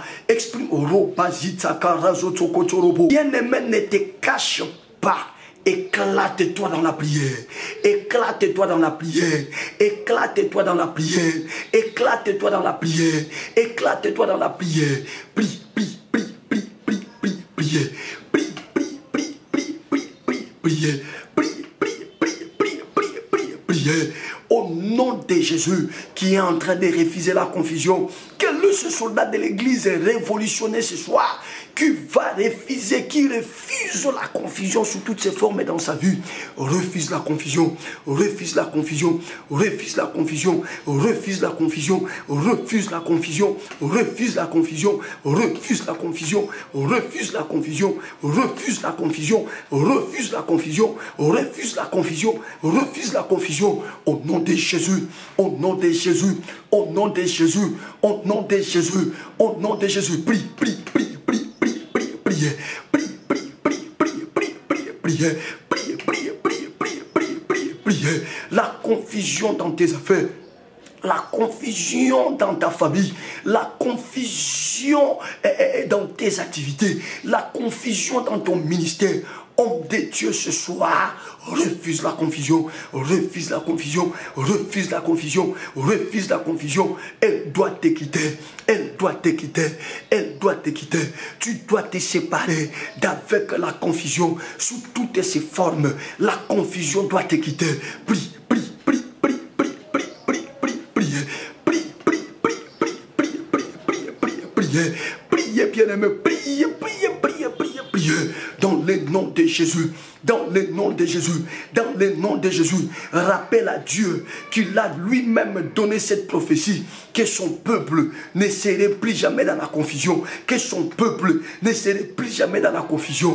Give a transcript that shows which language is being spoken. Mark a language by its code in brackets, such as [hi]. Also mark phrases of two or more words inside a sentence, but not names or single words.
[fr] Exprime. Bien-aimé, ne te cache pas. Éclate-toi dans la prière. Éclate-toi dans la prière. Éclate-toi dans la prière. Éclate-toi dans la prière. Éclate-toi dans la prière. Prie, prie, prie, prie, prie, prie, priez. Prie, prie, prie, prie, prie, prie, priez. Prie, prie, prie, prie, prie, prie, priez. Au nom de Jésus qui est en train de refuser la confusion, que ce soldat de l'église est révolutionné ce soir, qui va refuser, qui refuse la confusion sous toutes ses formes dans sa vie. Refuse la confusion, refuse la confusion, refuse la confusion, refuse la confusion, refuse la confusion, refuse la confusion, refuse la confusion, refuse la confusion, refuse la confusion, refuse la confusion, refuse la confusion, refuse la confusion. Au nom de Jésus, au nom de Jésus, au nom de Jésus, au nom de Jésus, au nom de Jésus, prie, prie, prie, prie, prie, prie, priez, prie, prie, prie, prie, prie, prie, priez, prie, prie, prie, prie, prie, prie, priez. La confusion dans tes affaires, la confusion dans ta famille, la confusion dans tes activités, la confusion dans ton ministère. Homme de Dieu ce soir, refuse la confusion, refuse la confusion, refuse la confusion, refuse la confusion. Elle doit te quitter, elle doit te quitter, elle doit te quitter. Tu dois te séparer d'avec la confusion sous toutes ses formes. La confusion doit te quitter. Prie, prie, prie, prie, prie, prie, prie, prie, priez, prie, prie, prie, prie, prie, prie, prie, prie, priez, priez, bien-aimé, priez, priez, priez, priez, priez. Dans le nom de Jésus, dans le nom de Jésus, dans le nom de Jésus, rappelle à Dieu qu'il a lui-même donné cette prophétie, que son peuple ne serait plus jamais dans la confusion, que son peuple ne serait plus jamais dans la confusion.